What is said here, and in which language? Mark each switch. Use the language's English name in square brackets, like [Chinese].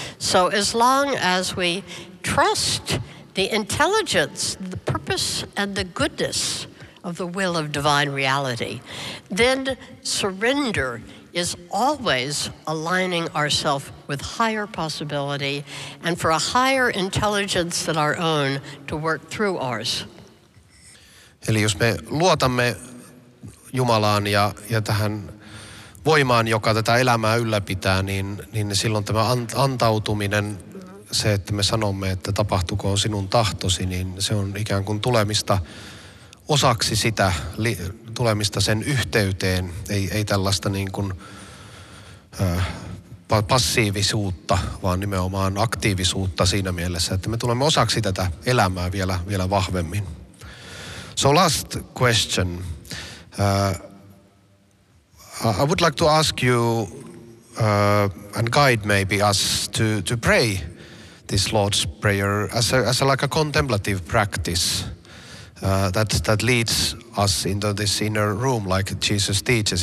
[English] So as long as we trust the intelligence, the purpose, and the goodness of the will of divine reality, then surrender is always aligning ourselves with higher possibility and for a higher intelligence than our own to work through ours. [Finnish] Eli jos me luotamme Jumalaan ja tähän voimaan, joka tätä elämää ylläpitää, niin silloin tämä antautuminen, se, että me sanomme, että tapahtukoon sinun tahtosi, niin se on ikään kuin tulemista osaksi sitä, tulemista sen yhteyteen, ei tällaista niin kuin passiivisuutta, vaan nimenomaan aktiivisuutta siinä mielessä, että me tulemme osaksi tätä elämää vielä vahvemmin. [English] So last question. I would like to ask you and guide maybe us to pray this Lord's Prayer as a like a contemplative practice. That leads us into this inner room, like Jesus teaches.